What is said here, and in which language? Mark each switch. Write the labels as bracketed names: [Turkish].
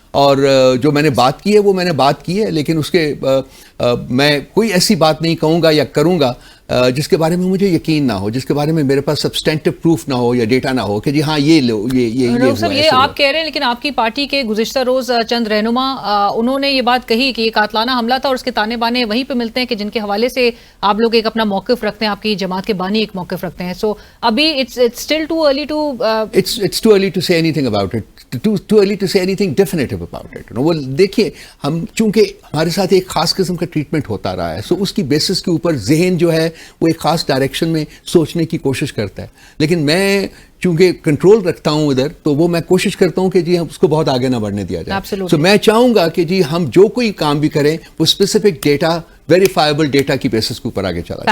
[Urdu] اور جو میں نے بات کی ہے وہ میں نے بات کی ہے, لیکن اس کے میں کوئی ایسی بات نہیں کہوں گا یا کروں گا جس کے بارے میں مجھے یقین نہ ہو, جس کے بارے میں میرے پاس سبسٹینٹیو پروف نہ ہو یا ڈیٹا نہ ہو کہ جی ہاں یہ آپ کہہ رہے ہیں. لیکن آپ کی پارٹی کے گزشتہ روز چند رہنما انہوں نے یہ بات کہی کہ یہ قاتلانہ حملہ تھا, اور اس کے تانے بانے وہیں پہ ملتے ہیں کہ جن کے حوالے سے آپ لوگ ایک اپنا موقف رکھتے ہیں, آپ کی جماعت کے بانی ایک موقف رکھتے ہیں. سو ابھی [English] it's still too early to it's too early to say anything about it, too early to say anything definitive about it. [Urdu] وہ دیکھیے, ہم چونکہ ہمارے ساتھ ایک خاص قسم کا ٹریٹمنٹ ہوتا رہا ہے, سو اس کی بیسس کے اوپر ذہن جو ہے وہ ایک خاص ڈائریکشن میں سوچنے کی کوشش کرتا ہے. لیکن میں چونکہ کنٹرول رکھتا ہوں ادھر, تو وہ میں کوشش کرتا ہوں کہ جی ہم اس کو بہت آگے نہ بڑھنے دیا جائے. سو میں چاہوں گا کہ جی ہم جو کوئی کام بھی کریں وہ اسپیسیفک ڈیٹا, ویریفائبل ڈیٹا کی بیسس کے اوپر آگے چلا جائے,